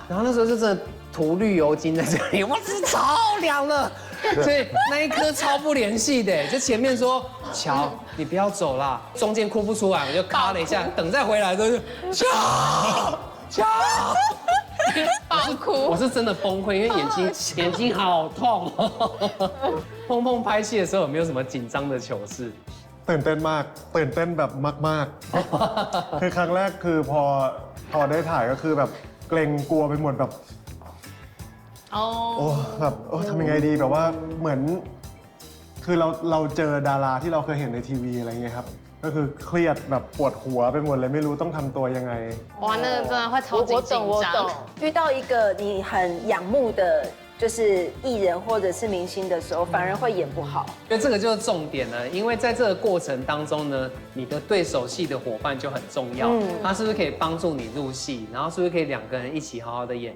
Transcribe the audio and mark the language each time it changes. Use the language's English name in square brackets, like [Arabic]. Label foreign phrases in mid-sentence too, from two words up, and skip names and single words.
[Chinese] 然后那时候就真的涂绿油精在这里，哇，是超凉了，所以那一颗超不联系的，就前面说乔你不要走啦，中间哭不出来，我就咔了一下，等再回来都是乔，爆哭，我是真的崩溃，因为眼睛好痛。碰碰拍戏的时候有没有什么紧张的糗事？ [Thai] ตื่นเต้นมากตื่นเต้นแบบมากๆคือครั้งแรกคือพอได้ถ่ายก็คือแบบเกรงกลัวไปหมดแบบโอ้แบบทำยังไงดีแบบว่าเหมือนคือเราเจอดาราที่เราเคยเห็นในทีวีอะไรเงี้ยครับก็คือเครียดแบบปวดหัวไปหมดเลยไม่รู้ต้องทำตัวยังไง [Chinese] 哇，那个真的会超级紧张。遇到一个你很仰慕的就是艺人或者是明星的时候，反而会演不好。因为这个就是重点了，因为在这个过程当中呢，你的对手戏的伙伴就很重要。他是不是可以帮助你入戏，然后是不是可以2个人一起好好的演？